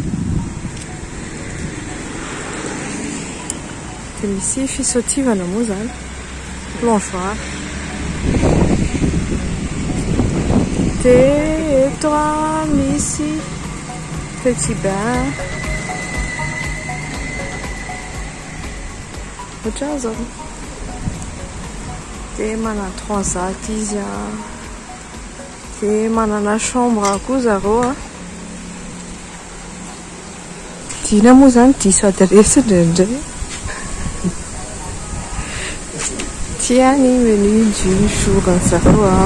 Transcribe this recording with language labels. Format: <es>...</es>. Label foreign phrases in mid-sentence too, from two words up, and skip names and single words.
<mg>dia misy fisaotivana moa zany plongeoir dia eto misy</mg> <fr>petit bain</fr> <mg>ohatran'izao dia manana transat izy dia manana chambre koa zareo dina moa zany diso adresse indraindray tiens ni</mg> <fr>menu du jour</fr> <mg>zareo</mg>